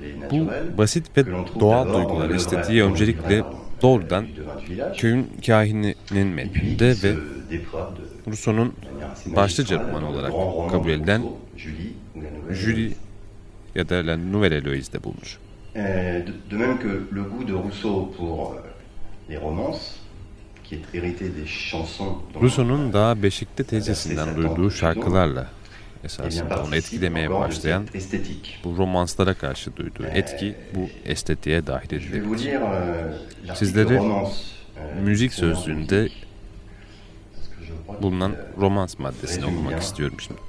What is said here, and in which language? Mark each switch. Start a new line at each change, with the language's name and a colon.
Turkish: Bu basit ve doğal duygular estetiği öncelikle doğrudan köyün kahininin metninde ve Rousseau'nun başlıca romanı olarak kabul edilen Julie ya da La Nouvelle Héloïse'de bulmuş.
French: De même que le goût de Rousseau pour les romances qui est hérité des chansons
Turkish: Rousseau'nun daha Beşik'te teyzesinden duyduğu şarkılarla esasında onu etkilemeye başlayan bu romanslara karşı duyduğu etki bu estetiğe dahil edilebilir. Sizleri müzik sözlüğünde bulunan romans maddesini okumak istiyorum şimdi.